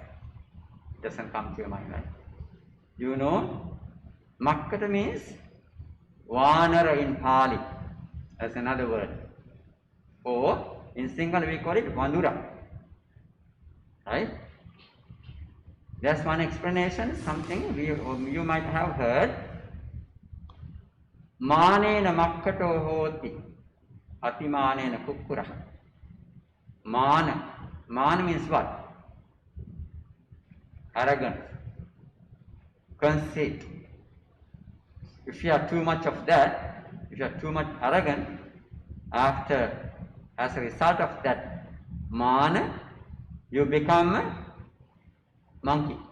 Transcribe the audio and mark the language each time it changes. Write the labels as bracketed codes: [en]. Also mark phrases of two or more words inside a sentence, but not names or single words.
[en] It doesn't come to your mind, right? You know, Makkata means Vanara in Pali. That's another word. Or in Sinhala we call it Vandura. Right? There's one explanation, something you might have heard. [pi] Manena Makkato hoti Atimanena Kukkura. [en] Mana. Mana means what? Arrogance. Conceit. If you have too much of that, if you are too much arrogant, as a result of that mana, you become a monkey.